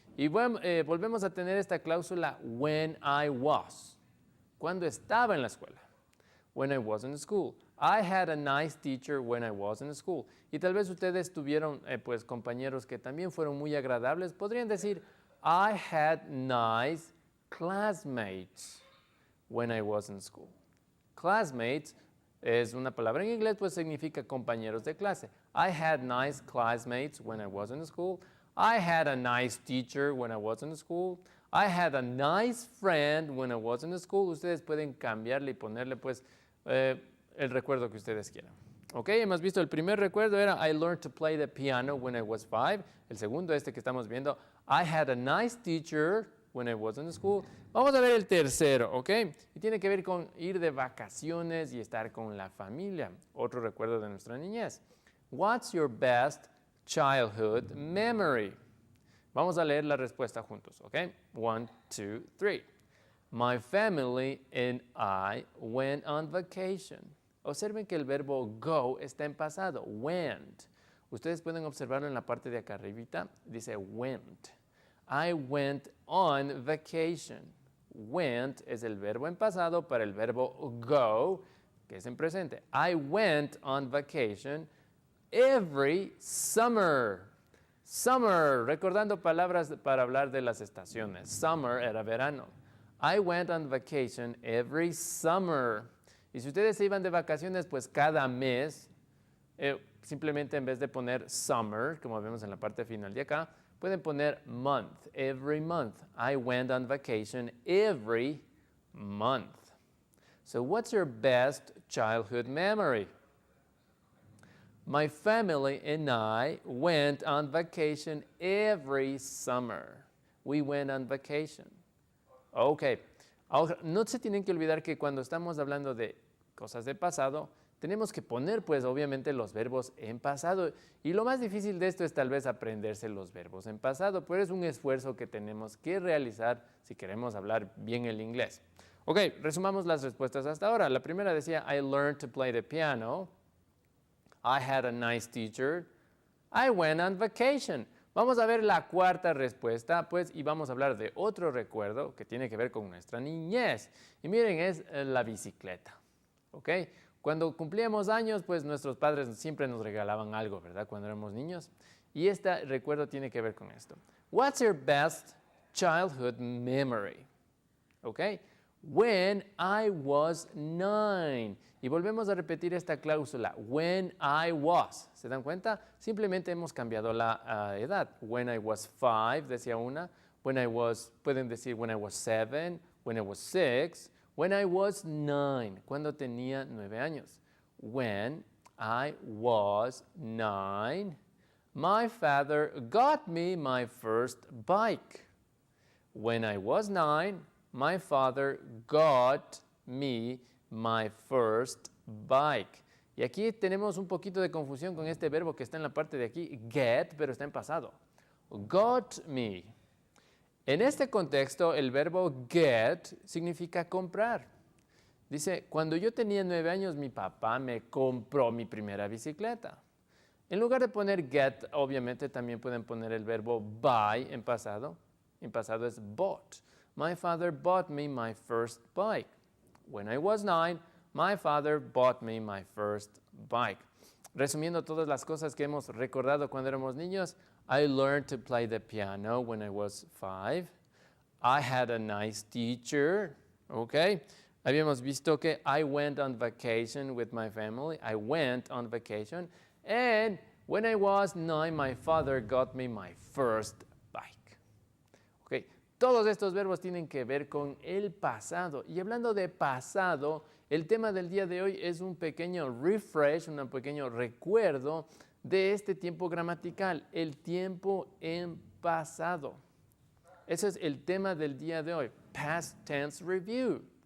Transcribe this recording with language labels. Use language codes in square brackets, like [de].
[es] Y volvemos a tener esta cláusula [en] when I was, [es] cuando estaba en la escuela. [en] When I was in school. I had a nice teacher when I was in school. [es] Y tal vez ustedes tuvieron pues compañeros que también fueron muy agradables. Podrían decir, [en] I had nice classmates when I was in school. [es] Classmates es una palabra en inglés, pues significa compañeros de clase. [en] I had nice classmates when I was in school. I had a nice teacher when I was in school. I had a nice friend when I was in school. [es] Ustedes pueden cambiarle y ponerle pues el recuerdo que ustedes quieran. Ok, hemos visto el primer recuerdo era [en] I learned to play the piano when I was 5. [es] El segundo, este que estamos viendo, [en] I had a nice teacher when I was in school. [es] Vamos a ver el tercero, ¿ok? Y tiene que ver con ir de vacaciones y estar con la familia. Otro recuerdo de nuestra niñez. [en] What's your best childhood memory? [es] Vamos a leer la respuesta juntos, ¿ok? 1, 2, 3. [en] My family and I went on vacation. [es] Observen que el verbo go está en pasado, went. Ustedes pueden observarlo en la parte de acá arribita, dice went. [en] I went on vacation. [es] Went es el verbo en pasado para el verbo go, que es en presente. [en] I went on vacation every summer. [es] Summer, recordando palabras para hablar de las estaciones. Summer era verano. [en] I went on vacation every summer. [es] Y si ustedes se iban de vacaciones, pues cada mes, simplemente en vez de poner summer, como vemos en la parte final de acá, pueden poner month, [en] every month. I went on vacation every month. So what's your best childhood memory? My family and I went on vacation every summer. We went on vacation. Ok. [es] Ahora, no se tienen que olvidar que cuando estamos hablando de cosas de pasado, tenemos que poner, pues, obviamente los verbos en pasado. Y lo más difícil de esto es tal vez aprenderse los verbos en pasado, pero es un esfuerzo que tenemos que realizar si queremos hablar bien el inglés. Ok, resumamos las respuestas hasta ahora. La primera decía, [en] I learned to play the piano. I had a nice teacher. I went on vacation. [es] Vamos a ver la cuarta respuesta, pues, y vamos a hablar de otro recuerdo que tiene que ver con nuestra niñez. Y miren, es la bicicleta, ¿ok? Cuando cumplíamos años, pues nuestros padres siempre nos regalaban algo, ¿verdad? Cuando éramos niños. Y este recuerdo tiene que ver con esto. [en] What's your best childhood memory? ¿Ok? When I was 9. [es] Y volvemos a repetir esta cláusula, [en] when I was. [es] ¿Se dan cuenta? Simplemente hemos cambiado la edad. [en] When I was 5, [es] decía una. Pueden decir [en] when I was 7, when I was 6, when I was 9, [es] cuando tenía 9 años. [en] When I was 9, my father got me my first bike. When I was 9, my father got me my first bike. [es] Y aquí tenemos un poquito de confusión con este verbo que está en la parte de aquí, get, pero está en pasado. [en] Got me. [es] En este contexto, el verbo get significa comprar. Dice, cuando yo tenía 9 años, mi papá me compró mi primera bicicleta. En lugar de poner get, obviamente también pueden poner el verbo buy en pasado. En pasado es bought. [en] My father bought me my first bike. When I was 9, my father bought me my first bike. [es] Resumiendo todas las cosas que hemos recordado cuando éramos niños, [en] I learned to play the piano when I was 5. I had a nice teacher. Okay. [es] Habíamos visto que [en] I went on vacation with my family. I went on vacation. And when I was 9, my father got me my first bike. Okay. [es] Todos estos verbos tienen que ver con el pasado. Y hablando de pasado, el tema del día de hoy es un pequeño refresh, un pequeño recuerdo de este tiempo gramatical, el tiempo en pasado. Ese es el tema del día de hoy, [en] past tense review.